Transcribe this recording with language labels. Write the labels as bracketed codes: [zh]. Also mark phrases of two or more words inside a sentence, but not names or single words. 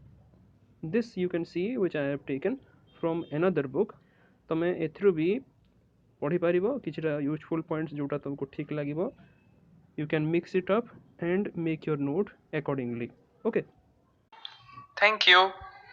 [en] this you can see which I have taken from another book, [or] ତମେ ଏଥିରୁ ଭି ପଢ଼ି ପାରିବ କିଛିଟା [en] useful points [or] ଯେଉଁଟା ତୁମକୁ ଠିକ ଲାଗିବ, [en] you can mix it up and make your note accordingly, okay thank you।